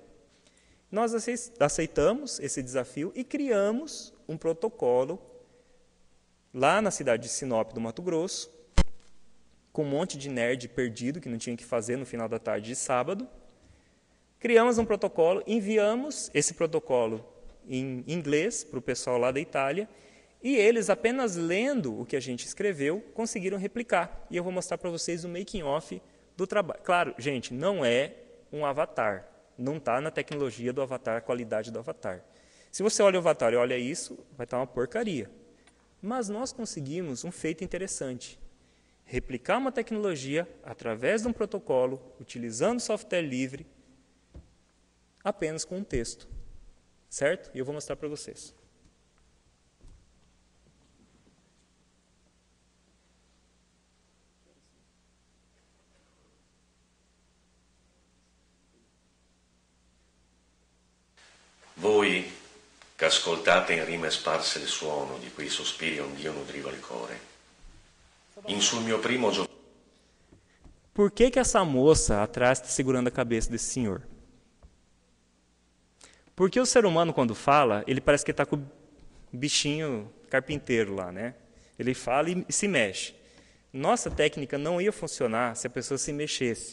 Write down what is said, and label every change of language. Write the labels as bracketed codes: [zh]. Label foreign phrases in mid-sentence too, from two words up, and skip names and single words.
[pt] Nós aceitamos esse desafio e criamos um protocolo lá na cidade de Sinop, do Mato Grosso, com um monte de nerd perdido, que não tinha o que fazer no final da tarde de sábado. Criamos um protocolo, enviamos esse protocolo em inglês para o pessoal lá da Itália, e eles, apenas lendo o que a gente escreveu, conseguiram replicar. E eu vou mostrar para vocês o making-off do trabalho. Claro, gente, não é um avatar. Não está na tecnologia do avatar, a qualidade do avatar. Se você olha o avatar e olha isso, vai estar uma porcaria. Mas nós conseguimos um feito interessante. Replicar uma tecnologia através de um protocolo, utilizando software livre, apenas com um texto. Certo? E eu vou mostrar para vocês. [it] Voi, che ascoltate in rime sparse il suono di quei sospiri ond'io nutriva il core. In sul mio primo giorno. [pt] Por que essa moça atrás está segurando a cabeça desse senhor? Porque o ser humano, quando fala, ele parece que está com o bichinho carpinteiro lá, né? Ele fala e se mexe. Nossa técnica não ia funcionar se a pessoa se mexesse.